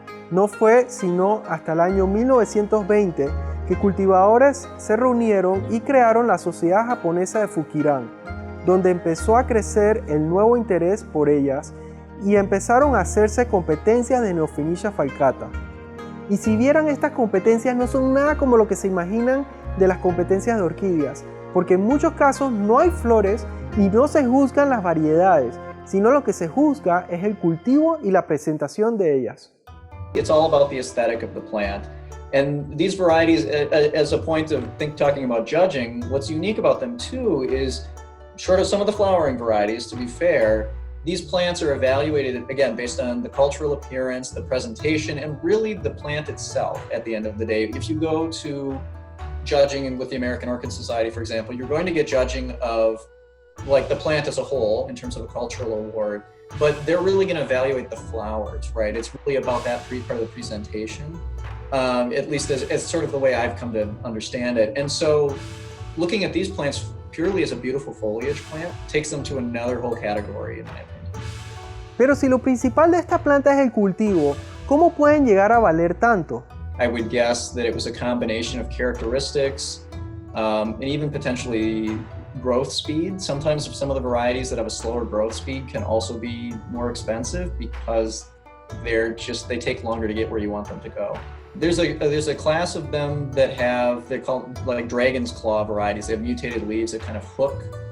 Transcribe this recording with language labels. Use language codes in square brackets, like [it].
[es] No fue sino hasta el año 1920 que cultivadores se reunieron y crearon la Sociedad Japonesa de Fukiran, donde empezó a crecer el nuevo interés por ellas y empezaron a hacerse competencias de Neofinia falcata. Y si vieran, estas competencias no son nada como lo que se imaginan de las competencias de orquídeas, porque en muchos casos no hay flores y no se juzgan las variedades, sino lo que se juzga es el cultivo y la presentación de ellas. [en] It's all about the aesthetic of the plant. And these varieties, as a point of talking about judging, what's unique about them too is, short of some of the flowering varieties, to be fair, these plants are evaluated, again, based on the cultural appearance, the presentation, and really the plant itself at the end of the day. If you go to judging with the American Orchid Society, for example, you're going to get judging of like the plant as a whole in terms of a cultural award, but they're really going to evaluate the flowers, right? It's really about that part of the presentation, at least as sort of the way I've come to understand it. And so looking at these plants purely as a beautiful foliage plant takes them to another whole category, in my opinion. [es] Pero si lo principal de esta planta es el cultivo, ¿cómo pueden llegar a valer tanto? [en] I would guess that it was a combination of characteristics and even potentially growth speed. Sometimes some of the varieties that have a slower growth speed can also be more expensive because they take longer to get where you want them to go. There's a class of them that they're called like dragon's claw varieties. They have mutated leaves that kind of hook